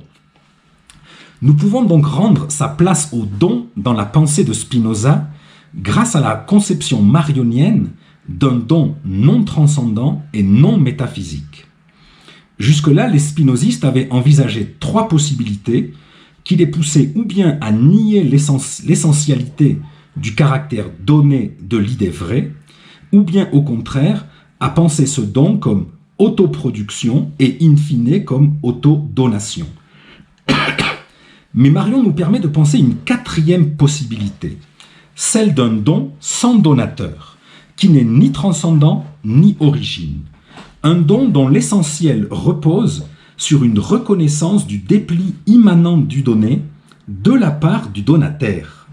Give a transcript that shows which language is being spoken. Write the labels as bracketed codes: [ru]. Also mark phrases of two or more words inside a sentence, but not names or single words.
[fr] Nous pouvons donc rendre sa place au don dans la pensée de Spinoza grâce à la conception marionienne d'un don non transcendant et non métaphysique. Jusque-là, les spinozistes avaient envisagé trois possibilités qui les poussaient ou bien à nier l'essentialité du caractère donné de l'idée vraie, ou bien au contraire à penser ce don comme autoproduction et [la] in fine [fr] comme autodonation. Mais Marion nous permet de penser une quatrième possibilité, celle d'un don sans donateur, qui n'est ni transcendant ni origine. Un don dont l'essentiel repose sur une reconnaissance du dépli immanent du donné de la part du donataire.